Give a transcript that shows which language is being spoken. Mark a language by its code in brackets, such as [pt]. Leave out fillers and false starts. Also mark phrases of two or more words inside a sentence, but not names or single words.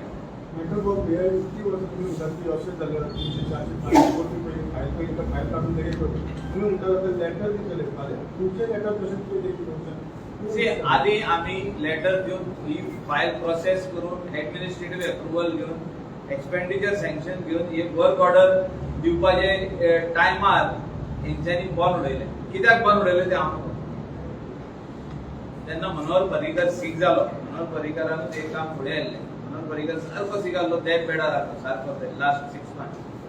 [en] Metro Board [mr] किती वर्ष तुम्ही म्हणतात की असेच झालं 300-400 कोटी रुपये फाईल काढून लगेच तुम्ही म्हणता लेटर दिले तुमचे लेटर कसे [kok] आधी आम्ही लेटर घेऊन ही फाईल प्रोसेस करून [en] administrative approval [kok] घेऊन [en] expenditure sanction [kok] घेऊन हे [en] work order [kok] दिवपाचे टायमार हेंच्यांनी बॉल उडयले. कित्याक बॉल उडयले ते हांव तेन्ना मनोहर पर्रीकर सीख जालो. मनोहर पर्रीकरान ते काम फुडें हाडलें. मनोहर पर्रीकर सारको सीख आसलो तेच बेडार आसलो सारको ते [en] last 6 months.